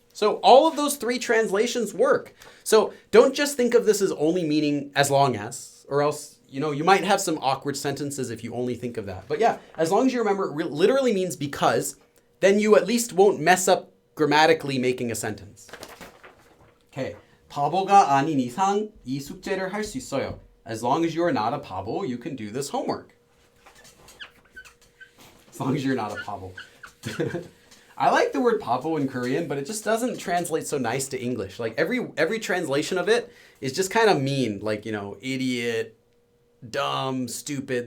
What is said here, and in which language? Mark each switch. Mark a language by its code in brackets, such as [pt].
[en] So all of those three translations work. So don't just think of this as only meaning as long as, or else, you might have some awkward sentences if you only think of that. But yeah, as long as you remember it literally means because, then you at least won't mess up grammatically making a sentence. Okay. [ko] 바보가 아닌 이상 이 숙제를 할 수 있어요. [en] As long as you are not a 바보, you can do this homework. As long as you're not a 바보. I like the word 바보 in Korean, but it just doesn't translate so nice to English. Like every translation of it is just kind of mean, like, idiot, dumb, stupid.